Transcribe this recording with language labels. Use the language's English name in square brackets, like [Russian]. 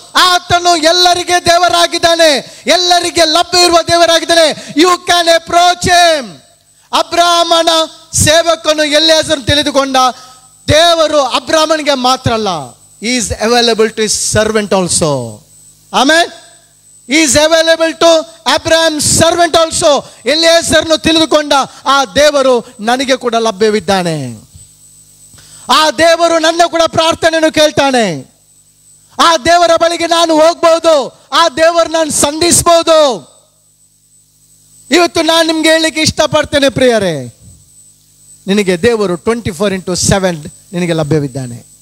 [Kannada] ಆತನು ಎಲ್ಲರಿಗೆ ದೇವರಾಗಿದ್ದಾನೆ, ಎಲ್ಲರಿಗೆ ಲಭ್ಯ ಇರುವ ದೇವರಾಗಿದ್ದಾನೆ. [English] You can approach him. [Kannada] ಅಬ್ರಾಮನ ಸೇವಕನು ಎಲಿಯಾಜರ್ ತಿಳಿದುಕೊಂಡ ದೇವರು ಅಬ್ರಾಮನಿಗೆ ಮಾತ್ರ ಅಲ್ಲ, [English] he is available to his servant also. Amen. He is available to Abraham's servant also. [Kannada] ಎಲಿಯಾಜರ್ನು ತಿಳಿದುಕೊಂಡ ಆ ದೇವರು ನನಗೆ ಕೂಡ ಲಭ್ಯವಿದ್ದಾನೆ. ಆ ದೇವರು ನನ್ನ ಕೂಡ ಪ್ರಾರ್ಥನೆಯನ್ನು ಕೇಳ್ತಾನೆ. ಆ ದೇವರ ಬಳಿಗೆ ನಾನು ಹೋಗ್ಬಹುದು, ಆ ದೇವರು ನಾನು ಸಂಧಿಸಬಹುದು. ಇವತ್ತು ನಾನು ನಿಮ್ಗೆ ಹೇಳಲಿಕ್ಕೆ ಇಷ್ಟಪಡ್ತೇನೆ ಪ್ರಿಯರೇ, ನಿನಗೆ ದೇವರು 24/7 ನಿನಗೆ ಲಭ್ಯವಿದ್ದಾನೆ.